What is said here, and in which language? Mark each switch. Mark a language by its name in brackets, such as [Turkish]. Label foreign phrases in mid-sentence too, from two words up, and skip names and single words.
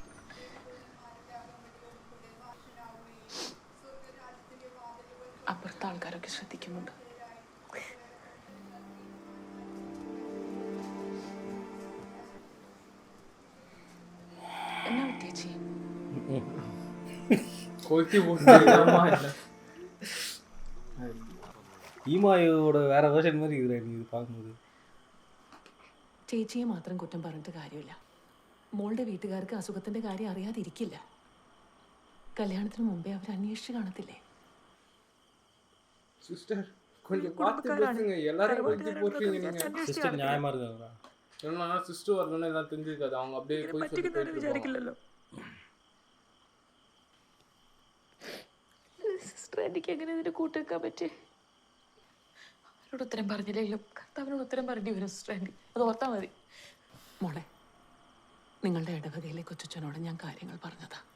[Malayalam] അപ്പുറത്തെ ആൾക്കാരൊക്കെ ശ്രദ്ധിക്കുന്നുണ്ട്. എന്നാ ചേച്ചി [Tamil] கொளுத்தி போட்டுமா இல்ல ஈமாயோட வேற வேர்ஷன் மாதிரி இருக்குடா நீ இது பார்க்கும்போது. [Malayalam] ചേച്ചിയെ മാത്രം കുറ്റം പറഞ്ഞിട്ട് കാര്യമില്ല. മോളുടെ വീട്ടുകാർക്ക് അസുഖത്തിന്റെ കാര്യം അറിയാതിരിക്കില്ല. കല്യാണത്തിന് മുമ്പേ അവർ അന്വേഷിച്ച് കാണത്തില്ലേ? [Tamil] சிஸ்டர் கொஞ்சம் பார்த்து பேசுங்க. எல்லாரும் கொஞ்சம் போட்டுறீங்க நீங்க. சிஸ்டர் நியாயமா இருக்காங்களா? ஏன்னா சிஸ்டர் வரலன்னா எல்லாம் தெரிஞ்சிருக்காது. அவங்க அப்படியே போய் சொல்லிட்டு [Malayalam] വിചാരിക്കില്ലല്ലോ. സിസ്റ്റർ എനിക്ക് എങ്ങനെ ഇതിന് കൂട്ടുവെക്കാൻ പറ്റി? അവരോട് ഉത്തരം പറഞ്ഞില്ലെങ്കിലും കർത്താവിനോട് ഉത്തരം പറയേണ്ടി വരും സിസ്റ്റർ. അത് ഓർത്താൽ മതി. മോളെ, നിങ്ങളുടെ ഇടവകയിലെ കൊച്ചച്ഛനോട് ഞാൻ കാര്യങ്ങൾ പറഞ്ഞതാ.